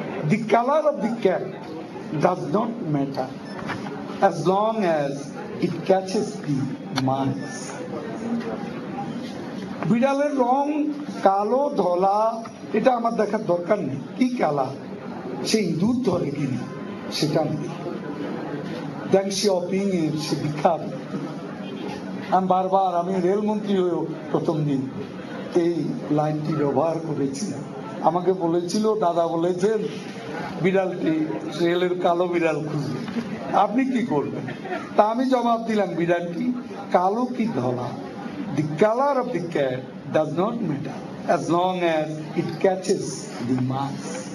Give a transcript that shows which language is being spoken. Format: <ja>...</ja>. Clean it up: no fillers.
<en>The color of the cat does not matter as long as it catches the mice.</en> <bn>বিড়ালের রং কালো ধলা এটা আমার দেখার দরকার নেই, কি কালার, সে ইঁদুর ধরে কিনা সেটা নেই। ড্যাং শিপিং এর সে বিখ্যাত। আমি রেলমন্ত্রী হয়েও প্রথম দিন এই লাইনটি ব্যবহার করেছিলাম। আমাকে বলেছিল, দাদা বলেছেন বিড়ালটি রেলের কালো বিড়াল খুঁজবে, আপনি কি করবেন? তা আমি জবাব দিলাম, বিড়ালটি কালো কি Dhola,</bn> <en>the color of the cat does not matter as long as it catches the mice.</en>